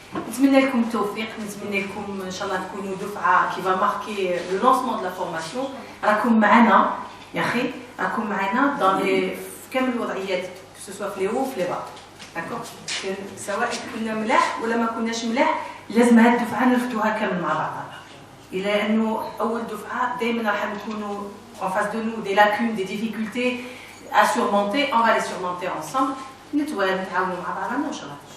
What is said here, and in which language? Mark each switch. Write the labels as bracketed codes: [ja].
[ar] نتمنى لكم التوفيق، نتمنى لكم ان شاء الله تكونوا دفعه كي [fr] va marquer le lancement de la formation. [ar] راكم معنا يا اخي، راكم معنا [fr] dans les [ar] كامل الوضعيات [fr] que ce soit [ar] في لي هو في لي با. داكور، سواء كنا ملاح ولا ما كناش ملاح لازم هاد الدفعه نرفدوها كامل مع بعضها. إلى أنه أول دفعة دائما راح نكونوا [fr] en face de nous des lacunes, des difficultés à surmonter, on va les surmonter ensemble. [ar] نتعاونوا مع بعضنا إن شاء الله.